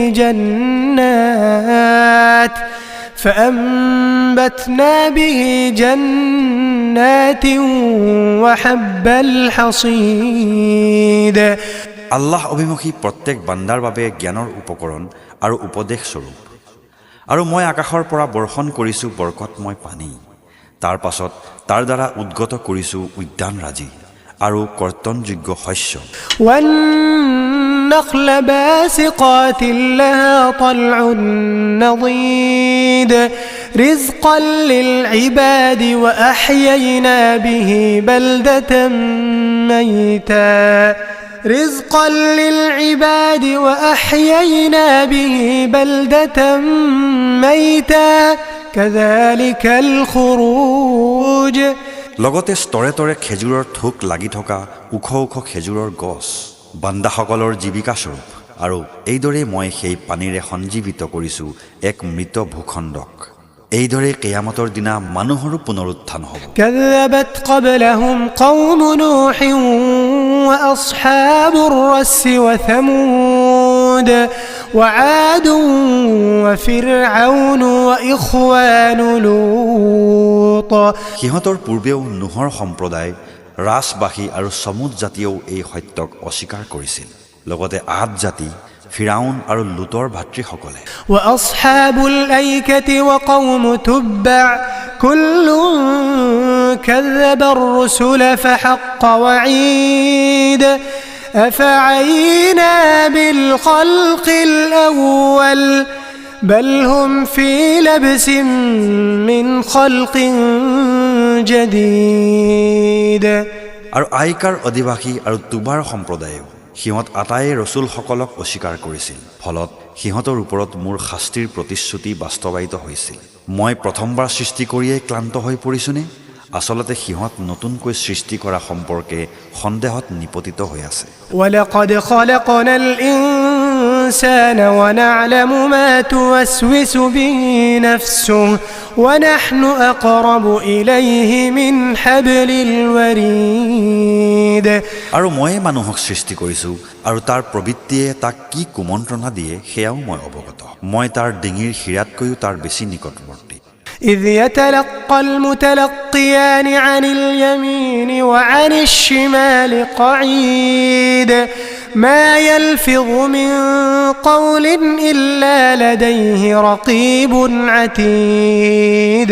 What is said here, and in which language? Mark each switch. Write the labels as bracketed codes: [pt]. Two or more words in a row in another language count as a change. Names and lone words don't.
[ar] جنات وحب الحصيد [as] আল্লাহ অভিমুখী প্ৰত্যেক বান্দাৰ বাবে জ্ঞানৰ উপকৰণ আৰু উপদেশ স্বৰূপ আৰু মই আকাশৰ পৰা বৰ্ষণ কৰিছো বৰকতময় পানী তাৰ পাছত তাৰ দ্বাৰা উদ্গত কৰিছো উদ্যানৰাজি আৰু কৰ্তনযোগ্য শস্য [ar] والنخل باسقات لها طلع نضيد رزقا للعباد وأحيينا به بلدة ميتا كذلك الخروج [as] লগতে স্তৰে তৰে খেজুৰৰ থোক লাগি থকা ওখ ওখ খেজুৰৰ গছ বান্দাসকলৰ জীৱিকা স্বৰূপ আৰু এইদৰে মই সেই পানীৰে সঞ্জীৱিত কৰিছো এক মৃত ভূখণ্ডক এইদৰে কিয়ামতৰ দিনা মানুহৰো পুনৰুত্থান হ'ব [ar] كذبت قبلهم قوم نوح وأصحاب الرس وثمود وعاد وفرعون وإخوان لوط [as] সিহঁতৰ পূৰ্বেও নুহৰ সম্প্ৰদায় ৰাজবাসী আৰু সমুদ জাতিয়েও এই সত্যক অস্বীকাৰ কৰিছিল লগতে আদ জাতি ফিৰাউন আৰু লুতৰ ভাতৃসকলে [ar] وأصحاب الأيكة وقوم تبع كل كذب الرسل فحق وعيد أفعينا بالخلق الأول بل هم في لبس من خلق جديد [as] আৰু আইকাৰ অধিবাসী আৰু তুবাৰ সম্প্ৰদায়েও সিহঁত আটায়ে ৰসুলসকলক অস্বীকাৰ কৰিছিল ফলত সিহঁতৰ ওপৰত মোৰ শাস্তিৰ প্ৰতিশ্ৰুতি বাস্তৱায়িত হৈছিল মই প্ৰথমবাৰ সৃষ্টি কৰিয়েই ক্লান্ত হৈ পৰিছোনে আসলতে সিহঁত নতুনকৈ সৃষ্টি কৰা সম্পৰ্কে সন্দেহত নিপতিত হৈ আছে [ar] ولقد خلقنا الإنسان ونعلم ما توسوس به نفسه ونحن أقرب إليه من حبل الوريد [as] আৰু মই মানুহক সৃষ্টি কৰিছোঁ আৰু তাৰ প্ৰবৃত্তিয়ে তাক কি কুমন্ত্ৰণা দিয়ে সেয়াও মই অৱগত মই তাৰ ডিঙিৰ শিৰাতকৈও তাৰ বেছি নিকটৱৰ্তী [ar] إذ يتلقى المتلقيان عن اليمين وعن الشمال قعيد ما يلفظ من قول إلا لديه رقيب عتيد